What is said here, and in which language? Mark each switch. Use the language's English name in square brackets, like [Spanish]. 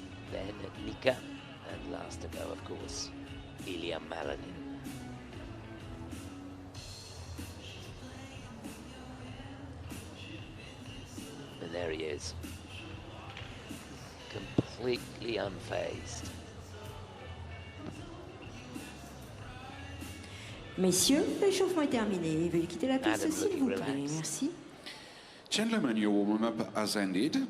[English] Then Nika, and last to go, of course, Ilia Malinin. And there he is, completely unfazed. [French] Messieurs, l'échauffement est terminé. Veuillez quitter la piste, s'il vous plaît. Merci. [English] Gentlemen, your warm-up has ended.